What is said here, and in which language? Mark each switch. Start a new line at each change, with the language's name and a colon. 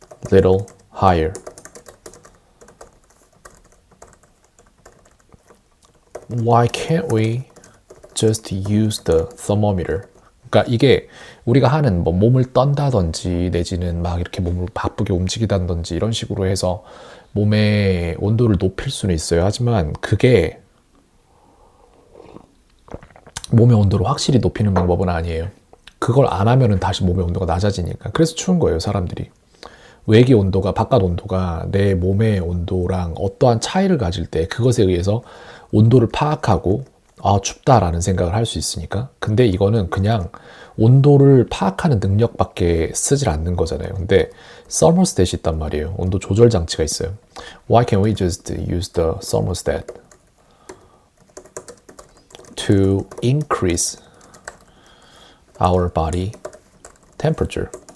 English: little higher. Why can't we just use the thermometer?
Korean: 그러니까 이게 우리가 하는 뭐 몸을 떤다든지 내지는 막 이렇게 몸을 바쁘게 움직이다든지 이런 식으로 해서 몸의 온도를 높일 수는 있어요. 하지만 그게 몸의 온도를 확실히 높이는 방법은 아니에요. 그걸 안 하면은 다시 몸의 온도가 낮아지니까. 그래서 추운 거예요, 사람들이. 외기 온도가, 바깥 온도가 내 몸의 온도랑 어떠한 차이를 가질 때 그것에 의해서 온도를 파악하고 아, 춥다라는 생각을 할 수 있으니까. 근데 이거는 그냥 온도를 파악하는 능력밖에 쓰질 않는 거잖아요. 근데 thermostat이 있단 말이에요. 온도 조절 장치가 있어요.
English: Why can't we just use the thermostat to increase our body temperature?